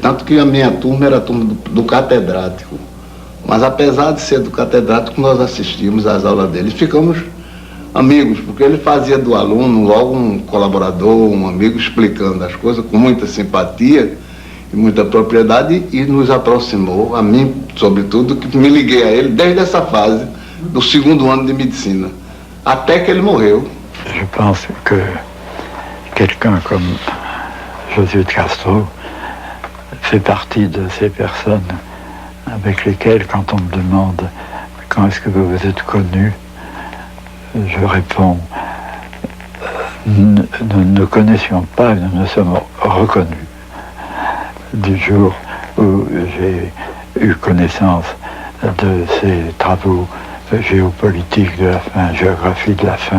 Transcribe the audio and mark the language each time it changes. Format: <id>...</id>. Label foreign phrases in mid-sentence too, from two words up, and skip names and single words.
<pt>Tanto que a minha turma era a turma do catedrático. Mas apesar de ser do catedrático, nós assistimos às aulas dele e ficamos amigos, porque ele fazia do aluno logo um colaborador, um amigo, explicando as coisas com muita simpatia e muita propriedade, e nos aproximou, a mim, sobretudo, que me liguei a ele desde essa fase do 2º ano de medicina, até que ele morreu.</pt> <fr>Je pense que quelqu'un comme Josué de Castro fait partie de ces personnes avec lesquelles, quand on me demande quand est-ce que vous vous êtes connus, je réponds, nous ne connaissions pas, nous nous sommes reconnus du jour où j'ai eu connaissance de ces travaux géopolitiques de la faim, géographie de la faim.</fr>